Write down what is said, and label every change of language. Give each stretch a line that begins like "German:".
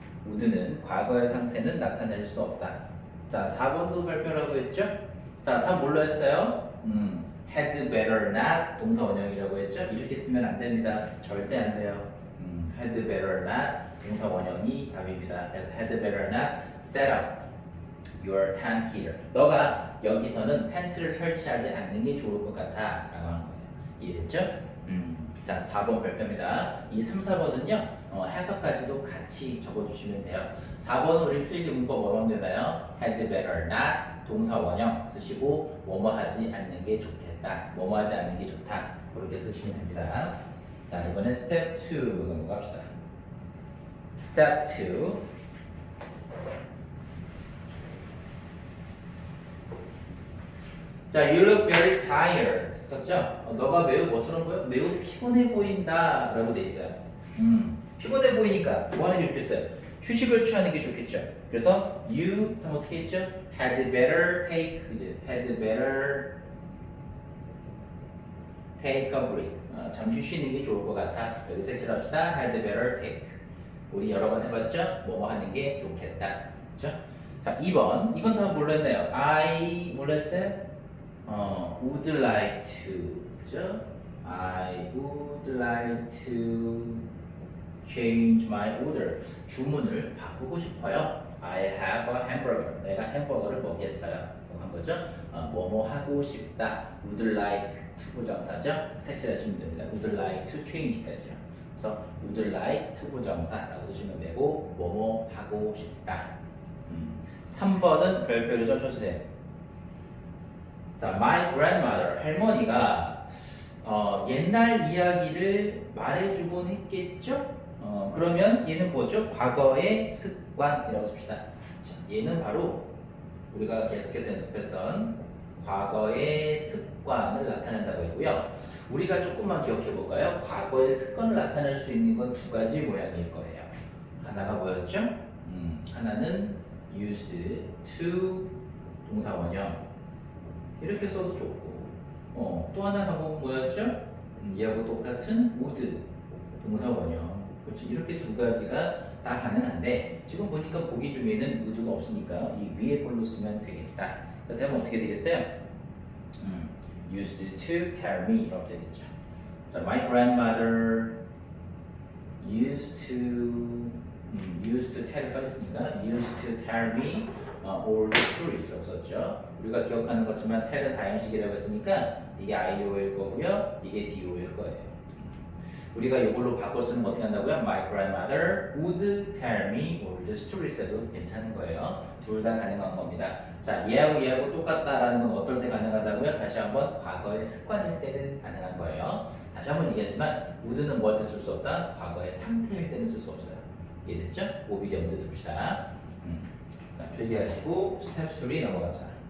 Korean: would는 과거의 상태는 나타낼 수 없다. 자, 4번도 발표라고 했죠? 자, 다 뭘로 했어요? had better not 동사 원형이라고 했죠? 이렇게 쓰면 안 됩니다. 절대 안 돼요. had better not 동사 원형이 답입니다. 그래서
English: had better not set up your tent here.
Korean: 너가 여기서는 텐트를 설치하지 않는 게 좋을 것 같아 라고 하는 거예요. 이해됐죠? 자, 4번 발표입니다. 이 3, 4번은요 해석까지도 같이 적어주시면 돼요. 4번은 우리 필기 문법 뭐라고 되나요? had better not 동사 원형 쓰시고 뭐뭐 하지 않는 게 좋겠다. 뭐뭐 하지 않는 게 좋다. 그렇게 쓰시면 됩니다. 자, 이번엔 스텝 2 넘어갑시다. 스텝 2. 자,
English: you look very tired
Korean: 썼죠? 너가 매우 뭐처럼 보여? 매우 피곤해 보인다 라고 돼 있어요. 피곤해 보이니까 뭐 하는 게 좋겠어요? 휴식을 취하는 게 좋겠죠. 그래서 you 그럼 어떻게 했죠?
English: had better take
Korean: 이제
English: had better take a break.
Korean: 잠시 쉬는 게 좋을 것 같아. 여기 색칠합시다. had better take. 우리 여러 번 해봤죠? 뭐뭐 하는 게 좋겠다. 그렇죠? 자, 2번. 이건 다 뭘로 했나요? I 뭘로 했어요? would like to. 그죠?
English: I would like to change my order.
Korean: 주문을 바꾸고 싶어요.
English: I have a hamburger.
Korean: 내가 햄버거를 먹겠어요. 한 거죠. 뭐뭐 하고 싶다. would like to 부정사죠. 색칠하시면 됩니다.
English: would like to change까지요.
Korean: 그래서 would like to 부정사라고 쓰시면 되고 뭐뭐 하고 싶다. 3번은 별표를 좀 쳐주세요. 자, my grandmother 할머니가 옛날 이야기를 말해주곤 했겠죠? 그러면 얘는 뭐죠? 과거의 습관이라고 씁시다. 자, 얘는 바로 우리가 계속해서 연습했던 과거의 습관을 나타낸다고 했고요. 우리가 조금만 기억해 볼까요? 과거의 습관을 나타낼 수 있는 건 두 가지 모양일 거예요. 하나가 뭐였죠? 하나는 used to 동사 원형 이렇게 써도 좋고 또 하나 방법은 뭐였죠? 얘하고 똑같은 would 동사 원형 그렇죠? 이렇게 두 가지가 다 가능한데 지금 보니까 보기 중에는 would가 없으니까 이 위에 걸로 쓰면 되겠다. 그래서 하면 어떻게 되겠어요?
English: used to tell me
Korean: 이렇게 되겠죠. 자,
English: my grandmother used to tell
Korean: 써 있으니까
English: used to tell me all the stories라고
Korean: 썼죠. 우리가 기억하는 것지만 tell은 사형식이라고 했으니까 이게 IO일 거고요. 이게 DO일 거예요. 우리가 이걸로 바꿔 쓰는 거 어떻게 한다고요?
English: My grandmother would tell me old stories
Korean: 해도 괜찮은 거예요. 둘 다 가능한 겁니다. 자, 얘하고 똑같다라는 건 어떨 때 가능하다고요? 다시 한번 과거의 습관일 때는 가능한 거예요. 다시 한번 얘기하지만 would는 뭐 할 때 쓸 수 없다? 과거의 상태일 때는 쓸 수 없어요. 이해됐죠? 오비리 염두에 둡시다. 자, 필기하시고 스텝 3 넘어가자.